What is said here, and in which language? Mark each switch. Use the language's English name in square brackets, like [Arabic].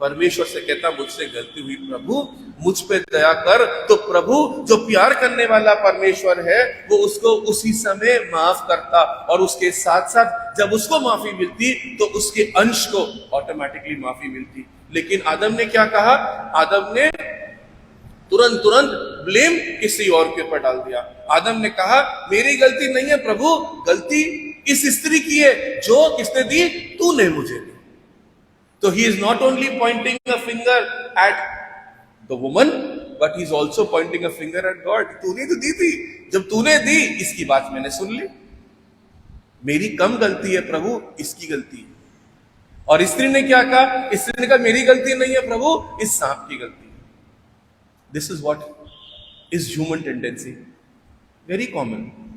[Hindi] परमेश्वर से कहता मुझसे गलती हुई प्रभु मुझ पे दया कर, तो प्रभु जो प्यार करने वाला परमेश्वर है वो उसको उसी समय माफ करता, और उसके साथ साथ जब उसको माफी मिलती तो उसके अंश को ऑटोमेटिकली माफी मिलती। लेकिन आदम ने क्या कहा? आदम ने तुरंत ब्लेम किसी और के ऊपर डाल दिया। आदम ने कहा मेरी गलती नहीं है प्रभु, गलती इस स्त्री की है जो किसने दी? तूने मुझे दी। [English] तो he is not only pointing a finger at the woman, but he is also pointing a finger at God. [Hindi] तूने तो दी थी, जब तूने दी इसकी बात मैंने सुन ली, मेरी कम गलती है प्रभु, इसकी गलती है। और स्त्री ने क्या कहा? स्त्री ने कहा मेरी गलती नहीं है प्रभु, इस सांप की गलती है। [English] This is what is human tendency, very common.